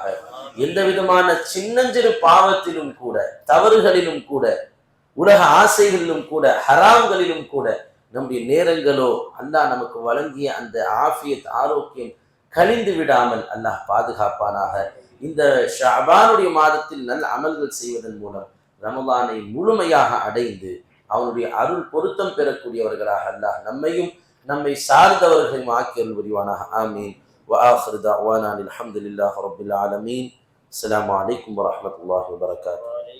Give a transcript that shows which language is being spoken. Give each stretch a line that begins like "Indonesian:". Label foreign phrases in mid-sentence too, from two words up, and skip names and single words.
Tamil: எந்த விதமான சின்னஞ்சிறு பாவத்திலும் கூட, தவறுகளிலும் கூட, உலக ஆசைகளிலும் கூட, ஹராம்களிலும் கூட நம்முடைய நேரங்களோ அல்லாஹ் நமக்கு வழங்கிய அந்த ஆஃபியத் ஆரோக்கியம் கழிந்து விடாமல் அல்லாஹ் பாதுகாப்பானாக. இந்த ஷஅபானுடைய மாதத்தில் நல்ல அமல்கள் செய்வதன் மூலம் ரமலானை முழுமையாக அடைந்து அவனுடைய அருள் பொருத்தம் பெறக்கூடியவர்களாக அல்லாஹ் நம்மையும் நம்மை சார்ந்தவர்களையும் ஆக்கி அருள் புரிவானாக. ஆமீன்.
Arabic: وآخر دعوانا الحمد لله رب العالمين. السلام عليكم ورحمة الله وبركاته.